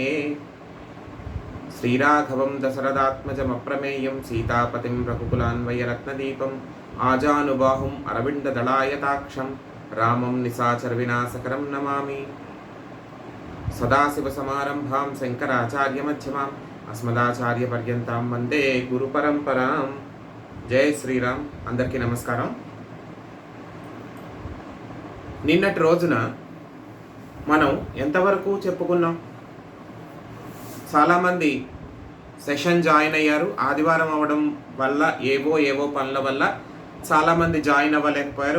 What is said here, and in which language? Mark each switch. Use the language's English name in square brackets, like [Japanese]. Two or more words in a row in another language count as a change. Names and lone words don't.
[Sanskrit] श्रीराघवं दशरथात्मजमप्रमेयं सीतापतिं रघुकुलान्वयरत्नदीपम् आजानुबाहुम् अरविन्ददलायताक्षं रामं निशाचरविनाशकरं नमामि। सदाशिवसमारंभां शंकराचार्यमध्यमाम् अस्मदाचार्यपर्यन्तां वंदे गुरुपरंपरां। [Telugu] जय శ్రీరామ్। అందరికీ నమస్కారం। నిన్నటి రోజున మనం ఎంతవరకు చెప్పుకున్నాం? చాలామంది సెషన్ జాయిన్ అయ్యారు. ఆదివారం అవ్వడం వల్ల ఏవో పనుల వల్ల చాలామంది జాయిన్ అవ్వలేకపోయారు.